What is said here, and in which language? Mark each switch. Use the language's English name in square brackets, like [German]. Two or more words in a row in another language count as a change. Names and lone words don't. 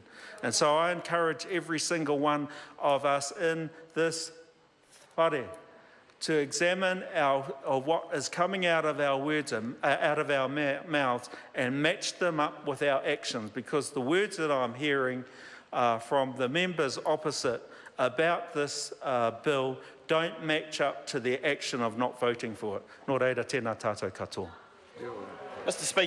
[English] And so I encourage every single one of us in this whare to examine what is coming out of our words, out of our mouths, and match them up with our actions, because the words that I'm hearing from the members opposite about this bill don't match up to their action of not voting for it. [Māori] Nō reira, tēnā tātou katoa. [English] Mr. Speaker.